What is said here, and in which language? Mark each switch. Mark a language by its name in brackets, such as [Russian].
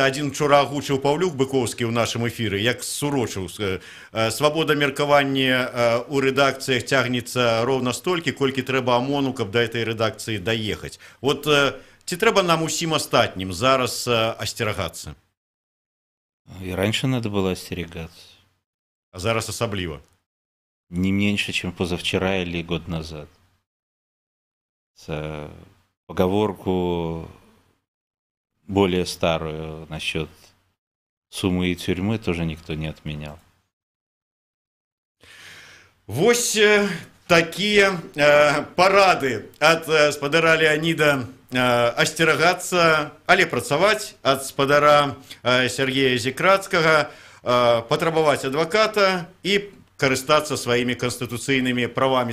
[Belarusian] Адзін учора агучыў Паўлюк Быкоўскі ў нашым эфіры, як сурочыў. Свабода меркавання ў рэдакцыях цягнецца роўна столькі, колькі трэба ОМОНу, каб да этой рэдакцыі даехаць. Вот ці трэба нам усім астатнім зараз асцерагацца? [Russian] И раньше надо было остерегаться. [Belarusian] А зараз асабліва? [Russian] Не меньше, чем позавчера или год назад. Поговорку более старую насчет сумы и тюрьмы тоже никто не отменял. [Belarusian] Вось такие парады ад спадара Леонида асцерагацца, але працаваць, ад спадара Сергея Зікрацкага, патрабаваць адваката і карыстацца сваімі канстытуцыйнымі правамі.